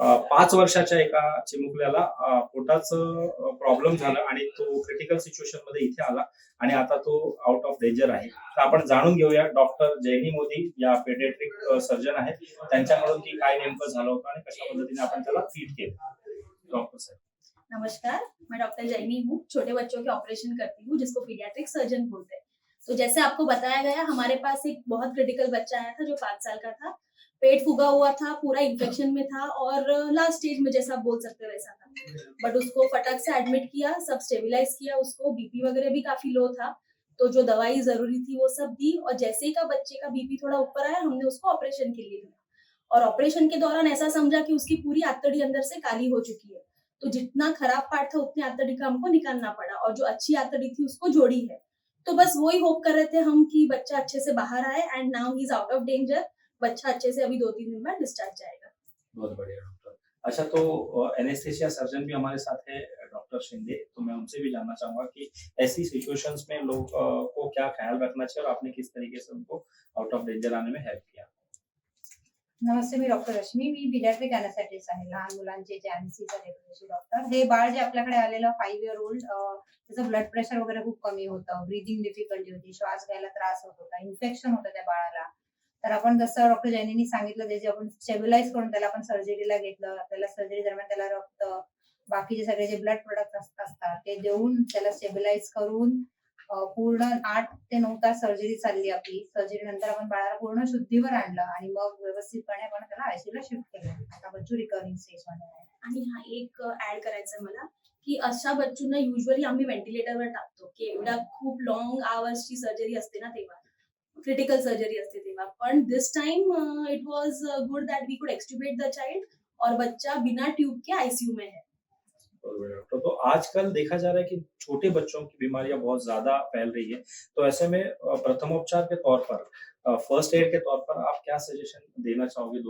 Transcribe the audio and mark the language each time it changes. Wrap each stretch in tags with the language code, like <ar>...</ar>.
<mr>5 वर्षाच्या एका चिमुकल्याला पोटाचं प्रॉब्लेम झाला आणि तो क्रिटिकल सिच्युएशन मध्ये इथे आला आणि आता तो आउट ऑफ डेंजर आहे. तर आपण जाणून घेऊया डॉक्टर जयनी मोदी या पेडियाट्रिक सर्जन आहेत, त्यांच्याकडून की काय नेमकं झालं होतं आणि कशा पद्धतीने आपण त्याला ट्रीट केलं.</mr> <hi>डॉक्टर साहब नमस्कार, मैं डॉक्टर जैनी हूँ। छोटे बच्चों के ऑपरेशन करती हूँ, जिसको पीडियाट्रिक सर्जन बोलते हैं। तो जैसे आपको बताया गया, हमारे पास एक बहुत क्रिटिकल बच्चा आया था जो 5 साल का था। पेट फूगा हुआ था, पूरा इन्फेक्शन में था और लास्ट स्टेज में जैसा आप बोल सकते हो वैसा था। बट उसको फटक से एडमिट किया, सब स्टेबलाइज किया उसको। बीपी वगैरह भी काफी लो था, तो जो दवाई जरूरी थी वो सब दी। और जैसे ही का बच्चे का बीपी थोड़ा ऊपर आया, हमने उसको ऑपरेशन के लिए दिया। और ऑपरेशन के दौरान ऐसा समझा कि उसकी पूरी आंतड़ी अंदर से काली हो चुकी है। तो जितना खराब पार्ट था उतनी आंतड़ी का हमको निकालना पड़ा, और जो अच्छी आंतड़ी थी उसको जोड़ी है। तो बस वही होप कर रहे थे हम कि बच्चा अच्छे से बाहर आए,</hi> <en>And now he is out of danger.</en> <hi>बच्चा अच्छे से अभी 2-3 दिन बाद डिस्चार्ज जाएगा। बहुत बढ़िया डॉक्टर। अच्छा, तो एनेस्थेसिया सर्जन भी हमारे साथ है डॉक्टर शिंदे, तो मैं उनसे भी जानना चाहूंगा कि ऐसी सिचुएशंस में लोग को क्या ख्याल रखना चाहिए और आपने किस तरीके से उनको आउट ऑफ डेंजर आने में हेल्प किया.</hi> <mr>नमस्ते, मी डॉक्टर रश्मी. मी पीडियाट्रिक अॅनेस्थेटिस्ट आहे, लहान मुलांचे जे एमसीचा रेग्युलरचे डॉक्टर. हे बाळ जे आपल्याकडे आलेलं 5 इयर ओल्ड, त्याचं ब्लड प्रेशर वगैरे खूप कमी होतं, ब्रीदिंग डिफिकल्टी होती, श्वास घ्यायला त्रास होत होता, इन्फेक्शन होतं त्या बाळाला. तर आपण जसं डॉक्टर जैनींनी सांगितलं, त्याचे आपण स्टेबिलाइज करून त्याला आपण सर्जरीला घेतलं. आपल्याला सर्जरी दरम्यान त्याला रक्त, बाकीचे सगळे जे ब्लड प्रोडक्ट असतात ते देऊन त्याला स्टेबिलाइज करून पूर्ण 8 ते 9 तास सर्जरी चालली आपली. सर्जरी नंतर आपण बाळाला पूर्ण शुद्धीवर आणलं आणि मग व्यवस्थितपणे आपण त्याला आयसीयूला शिफ्ट केलं. आता बच्चू रिकव्हरिंग स्टेजमध्ये आहे. आणि हा एक ऍड करायचं मला, की अशा बच्चूंना युजली आम्ही व्हेंटिलेटरवर टाकतो, की एवढा खूप लॉंग आवर्सची सर्जरी असते ना, तेव्हा क्रिटिकल सर्जरी असते तेव्हा.</mr> <en>पण this time it was good that we could extubate the child,</en> <hi>और बच्चा बिना ट्यूब के आईसीयू में है। तो आजकल देखा जा रहा है कि छोटे बच्चों की बीमारियां बहुत ज्यादा फैल रही है, तो ऐसे में प्रथमोपचार के तौर पर, फर्स्ट एड के तौर पर आप क्या सजेशन देना चाहोगे?</hi>